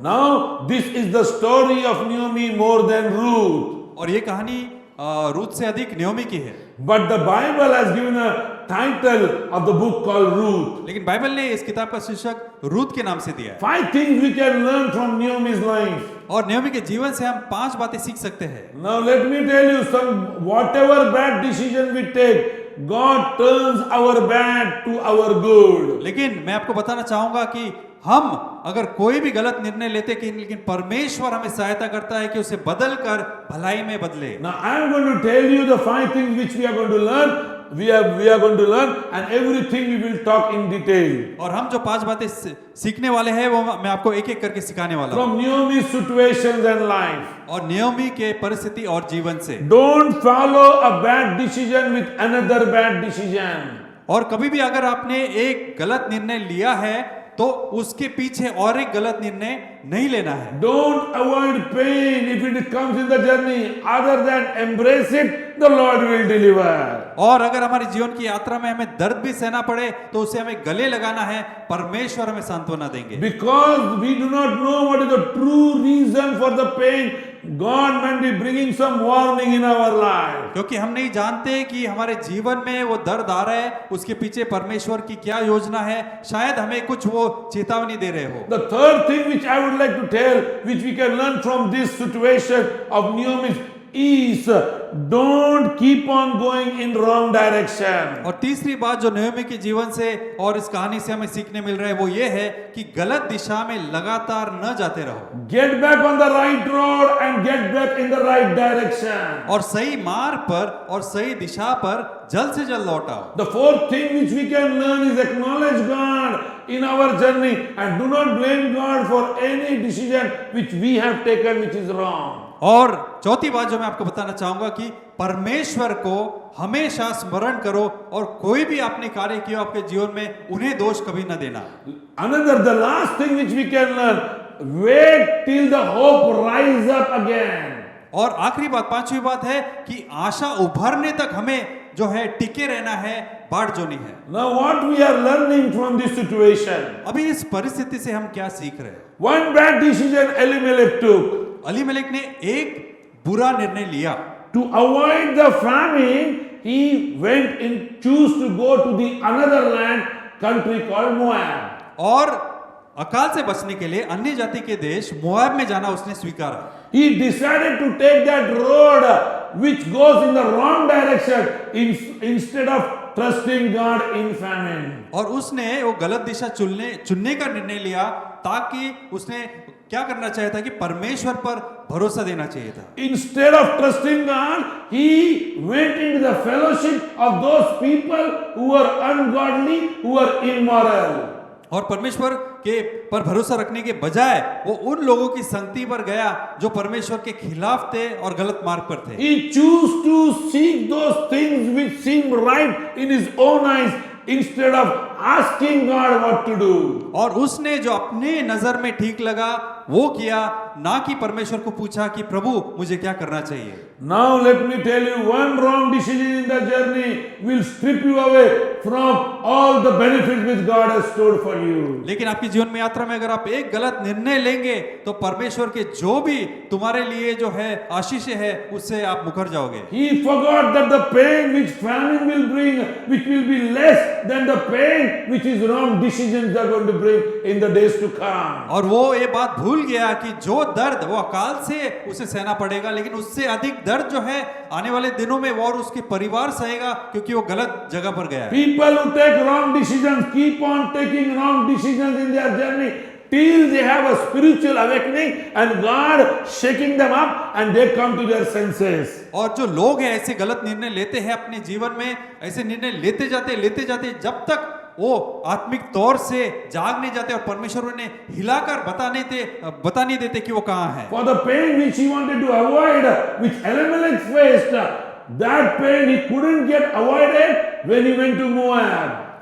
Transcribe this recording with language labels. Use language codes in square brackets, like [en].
[en] Now this is the story of Naomi more than Ruth. [hi] और ये कहानी रूत से अधिक नयोमी की है। [en] But the Bible has given a title of the book called Ruth. [hi] लेकिन बाइबल ने इस किताब का शीर्षक रूत के नाम से दिया है। [en] 5 things we can learn from Naomi's life. [hi] और नयोमी के जीवन से हम 5 बातें सीख सकते हैं। [en] Now let me tell you whatever bad decision we take, God turns our bad to our good. [hi] लेकिन मैं आपको बताना चाहूंगा कि हम अगर कोई भी गलत निर्णय लेते कि लेकिन परमेश्वर हमें सहायता करता है कि उसे बदल कर भलाई में बदले। [en] Now I am going to tell you the 5 things which we are going to learn. We are going to learn, and everything we will talk in detail. [hi] और हम जो 5 बातें सीखने वाले हैं वो मैं आपको एक एक करके सिखाने वाला हूँ। [en] From Naomi's situations and life. [hi] और नयोमी के परिस्थिति और जीवन से। [en] Don't follow a bad decision with another bad decision. [hi] और कभी भी अगर आपने एक गलत निर्णय लिया है तो उसके पीछे और एक गलत निर्णय नहीं लेना है। [en] Don't avoid pain if it comes in the journey. Other than embrace it, the Lord will deliver. [hi] और अगर हमारे जीवन की यात्रा में हमें दर्द भी सहना पड़े तो उसे हमें गले लगाना है, परमेश्वर हमें सांत्वना देंगे। [en] Because we do not know what is the true reason for the pain, God might be bringing some warning in our life. [hi] क्योंकि हम नहीं जानते कि हमारे जीवन में वो दर्द आ रहा है, उसके पीछे परमेश्वर की क्या योजना है, शायद हमें कुछ वो चेतावनी दे रहे हो। [en] The third thing which I would like to tell, which we can learn from this situation of Naomi, is don't keep on going in wrong direction. [hi] और तीसरी बात जो नयोमी के जीवन से और इस कहानी से हमें सीखने मिल रहा है वो ये है कि गलत दिशा में लगातार न जाते रहो। [en] Get back on the right road and get back in the right direction. [hi] और सही मार्ग पर और सही दिशा पर जल्द से जल्द लौट आओ। [en] The fourth thing which we can learn is acknowledge God in our journey and do not blame God for any decision which we have taken which is wrong. [hi] और चौथी बात जो मैं आपको बताना चाहूंगा कि परमेश्वर को हमेशा स्मरण करो और कोई भी आपने कार्य किया आपके जीवन में उन्हें दोष कभी न देना। [en] The last thing which we can learn, wait till the hope rise up again. [hi] और आखिरी बात, पांचवी बात है कि आशा उभरने तक हमें जो है टिके रहना है, बाट जोनी है। [en] Now what we are learning from this situation? [hi] अभी इस परिस्थिति से हम क्या सीख रहे हैं? [en] One bad decision Elimelech took. [hi] अलीमेलेक ने एक बुरा निर्णय लिया। [en] To avoid the famine, he went and chose to go to the another land, country called Moab. [hi] और अकाल से बचने के लिए अन्य जाति के देश मोआब में जाना उसने स्वीकारा। [en] He decided to take that road which goes in the wrong direction instead of trusting God in famine. [hi] और उसने वो गलत दिशा चुनने का निर्णय लिया ताकि उसने क्या करना चाहिए था कि परमेश्वर पर भरोसा देना चाहिए था। [en] Instead of trusting God, he went into the fellowship of those people who were ungodly, who were immoral. [hi] और परमेश्वर के पर भरोसा रखने के बजाय वो उन लोगों की संगति पर गया जो परमेश्वर के खिलाफ थे और गलत मार्ग पर थे। [en] He chose to seek those things which seemed right in his own eyes instead of asking God what to do. [hi] और उसने जो अपने नजर में ठीक लगा वो किया, ना कि परमेश्वर को पूछा कि प्रभु मुझे क्या करना चाहिए। [en] Now let me tell you, one wrong decision in the journey will strip you away from all the benefits which God has stored for you. [hi] लेकिन आपके जीवन में यात्रा में अगर आप एक गलत निर्णय लेंगे तो परमेश्वर के जो भी तुम्हारे लिए जो है आशीष है उससे आप मुकर जाओगे। [en] He forgot that the pain which famine will bring, which will be less than the pain which his wrong decisions are going to bring in the days to come. [hi] और वो ये बात भूल गया कि जो दर्द वो अकाल से उसे सहना पड़ेगा, लेकिन उससे अधिक दर्द जो है आने वाले दिनों में वो और उसके परिवार सहेगा क्योंकि वो गलत जगह पर गया है। [en] People who take wrong decisions keep on taking wrong decisions in their journey till they have a spiritual awakening and God shaking them up and they come to their senses. [hi] और जो लोग हैं ऐसे गलत निर्णय लेते हैं अपने जीवन में, ऐसे निर्णय लेते जाते जब तक वो आत्मिक तौर से जाग नहीं जाते और परमेश्वर उन्हें हिलाकर बता नहीं देते कि वो कहाँ है। [en] For the pain which he wanted to avoid, which Elimelech faced, that pain he couldn't get avoided when he went to Moab.